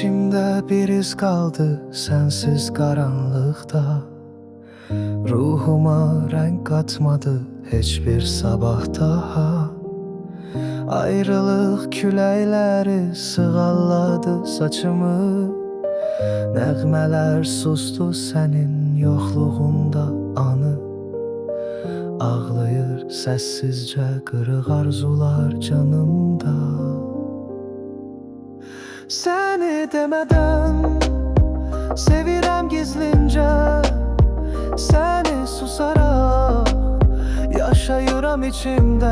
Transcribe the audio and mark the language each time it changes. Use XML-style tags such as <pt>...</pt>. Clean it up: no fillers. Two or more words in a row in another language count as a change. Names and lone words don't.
<tr>İçimde bir iz kaldı sensiz karanlıkta. Ruhuma renk katmadı hiçbir sabah daha.</tr> <az>Ayrılık küləkləri sığalladı saçımı. Nəğmələr sustu sənin yoxluğunda anı. Ağlayır səssizcə qırıq arzular canımda. Səni demədən sevirəm gizlincə, səni susaraq yaşayıram içimdə.</az>